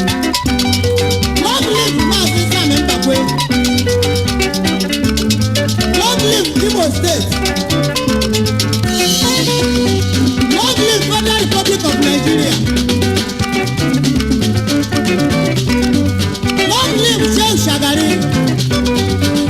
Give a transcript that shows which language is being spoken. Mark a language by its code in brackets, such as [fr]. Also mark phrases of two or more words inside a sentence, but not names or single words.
[en] Long live Maazị Sam Mbakwe. Long live Imo Steeti. Long live Federal Republic of Nigeria. Long live Shehu Shagari.